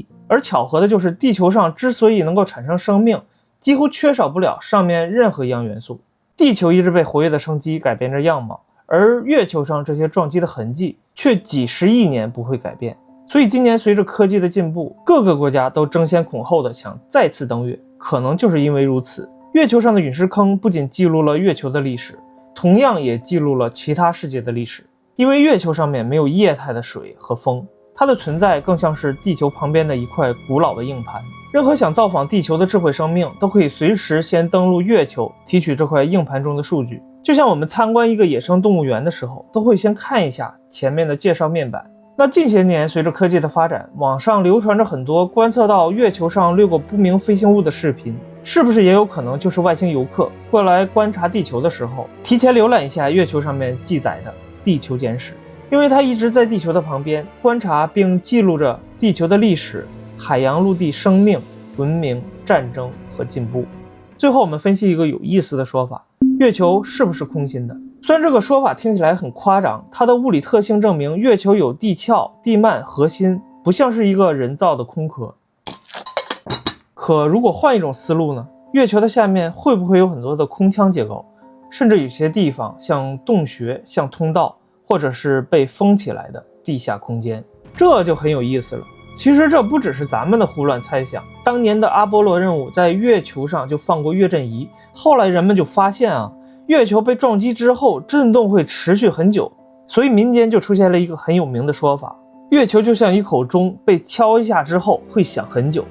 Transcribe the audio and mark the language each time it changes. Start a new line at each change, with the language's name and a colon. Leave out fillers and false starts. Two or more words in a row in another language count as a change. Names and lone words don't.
Chinese: 而巧合的就是，地球上之所以能夠產生生命，幾乎缺少不了上面任何一樣元素。地球一直被活躍的生機改變着樣貌，而月球上這些撞擊的痕跡卻幾十億年不會改變。所以今年隨着科技的進步，各個國家都爭先恐後的想再次登月。可能就是因為如此，月球上的陨石坑不僅記錄了月球的歷史，同樣也記錄了其他世界的歷史。因为月球上面沒有液態的水和風，它的存在更像是地球旁邊的一塊古老的硬盤。任何想造訪地球的智慧生命都可以隨時先登陸月球，提取這塊硬盤中的數據。就像我們參觀一個野生動物園的時候，都會先看一下前面的介紹面板。那近些年隨着科技的發展，網上流傳着很多觀測到月球上掠過不明飛行物的視頻，是不是也有可能就是外星遊客過來觀察地球的時候，提前瀏覽一下月球上面記載的地球簡史？因為它一直在地球的旁邊觀察並記錄着地球的歷史、海洋陸地生命、文明、戰爭和進步。最後我們分析一個有意思的說法，月球是不是空心的？雖然這個說法聽起來很誇張，它的物理特性證明月球有地壳、地幔、核心，不像是一個人造的空殼。可如果換一種思路呢？月球的下面會不會有很多的空腔結構，甚至有些地方像洞穴、像通道，或者是被封起來的地下空間？這就很有意思了。其實這不只是咱們的胡亂猜想，當年的阿波羅任務在月球上就放過月震儀，後來人們就發現啊，月球被撞擊之後震動會持續很久，所以民間就出現了一個很有名的說法，月球就像一口鐘，被敲一下之後會響很久。